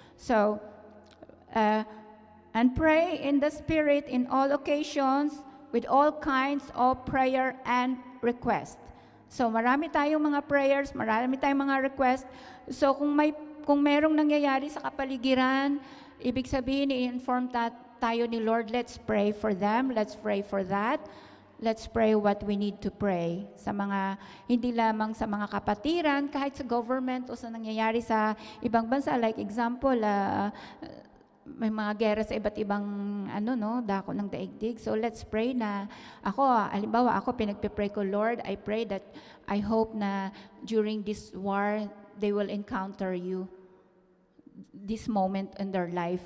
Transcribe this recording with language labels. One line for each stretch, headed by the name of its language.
English: So, and pray in the Spirit in all occasions with all kinds of prayer and request.
Filipino: So, marami tayong mga prayers, marami tayong mga request. So, kung merong nangyayari sa kapaligiran, ibig sabihin, i-inform tayo ni Lord, let's pray for them, let's pray for that. Let's pray what we need to pray sa mga, hindi lamang sa mga kapatiran, kahit sa government o sa nangyayari sa ibang bansa. Like example, may mga gera sa iba't ibang dako ng daigdig.
English: So let's pray na halimbawa ako pinagpipray ko, Lord, I pray that I hope na during this war, they will encounter you this moment in their life.